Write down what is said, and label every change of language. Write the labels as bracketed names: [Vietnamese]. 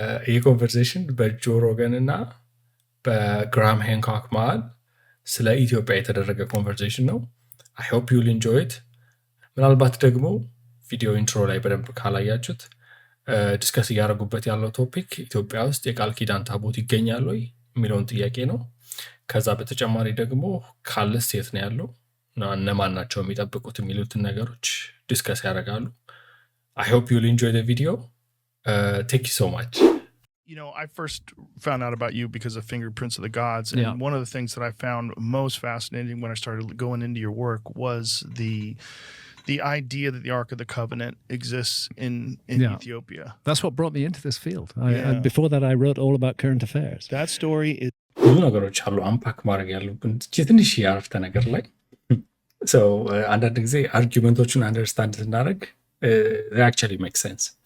[Amharic] ይህ ኮንቨርሴሽን በጆ ሮገን እና በግራም ሃንኮክ መሃል ስለ ኢትዮጵያ የተደረገ ኮንቨርሴሽን ነው። [English] አይ ሆፕ ዩል ኢንጆይ ኢት። [Amharic] ምናልባት ደግሞ ቪዲዮ ኢንትሮ ላይ በደንብ ካላያችሁት ዲስከስ እያደረጉበት ያለው ቶፒክ ኢትዮጵያ ውስጥ የቃል ኪዳን ታቦት ይገኛል ወይ የሚለውን ጥያቄ ነው። ከዛ በተጨማሪ ደግሞ ካለስ የት ነው ያለው እና እነማን ናቸው የሚጠብቁት የሚሉትን ነገሮች ዲስከስ ያደርጋሉ። [English] I hope you'll enjoy the video. Thank you so much. You know, I first found out about you because of Fingerprints of the Gods. And one of the things that I found most fascinating when I started going into your work was the idea that the Ark of the Covenant exists in Ethiopia. That's what brought me into this field. Before that, I wrote all about current affairs. That story is... [Amharic] ብዙ ነገሮች አሉ አንፓክ ማድረግ ያሉብን ትንሽ ያረፍተ ነገር ላይ so አንዳንድ ጊዜ አርጊመንቶቹን አንደርስታንድ ስናደርግ [English] they actually make sense.